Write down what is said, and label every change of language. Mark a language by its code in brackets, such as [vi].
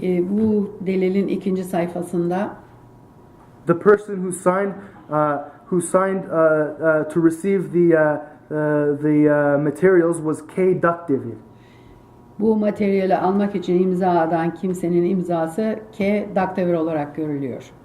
[tr] bu delilin ikinci sayfasında [en] the person who signed to receive the materials was K. Duckdever. [tr] bu materyali almak için imza atan kimsenin imzası K. Duckdever olarak görülüyor.